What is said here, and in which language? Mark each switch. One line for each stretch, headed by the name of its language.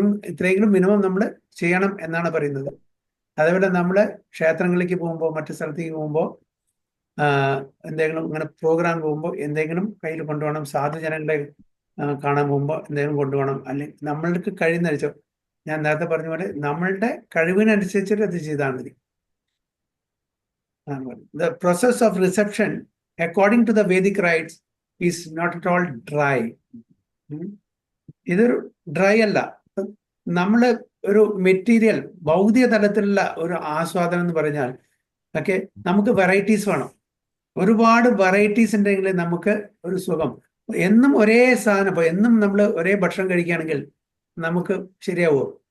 Malayalam: ഇത്രയെങ്കിലും മിനിമം നമ്മൾ ചെയ്യണം എന്നാണ് പറയുന്നത്. അതേപോലെ നമ്മൾ ക്ഷേത്രങ്ങളിലേക്ക് പോകുമ്പോൾ, മറ്റു സ്ഥലത്തേക്ക് പോകുമ്പോൾ, എന്തെങ്കിലും ഇങ്ങനെ പ്രോഗ്രാം പോകുമ്പോൾ എന്തെങ്കിലും കയ്യിൽ കൊണ്ടുപോകണം. സാധുജനങ്ങളെ കാണാൻ പോകുമ്പോൾ എന്തെങ്കിലും കൊണ്ടുപോകണം. അല്ലെങ്കിൽ നമ്മൾക്ക് കഴിയുന്ന, ഞാൻ നേരത്തെ പറഞ്ഞ പോലെ നമ്മളുടെ കഴിവിനനുസരിച്ചിട്ട് അത് ചെയ്താൽ മതി.
English: The process of reception according to the Vedic rites is not at all dry.
Malayalam: ഇതൊരു ഡ്രൈ അല്ല. നമ്മൾ ഒരു മെറ്റീരിയൽ ഭൗതിക തലത്തിലുള്ള ഒരു ആസ്വാദനം എന്ന് പറഞ്ഞാൽ ഒക്കെ നമുക്ക് വെറൈറ്റീസ് വേണം. ഒരുപാട് വെറൈറ്റീസ് ഉണ്ടെങ്കിൽ നമുക്ക് ഒരു സുഖം. എന്നും ഒരേ സാധനം, ഇപ്പോൾ എന്നും നമ്മൾ ഒരേ ഭക്ഷണം കഴിക്കുകയാണെങ്കിൽ നമുക്ക് ശരിയാവുമോ?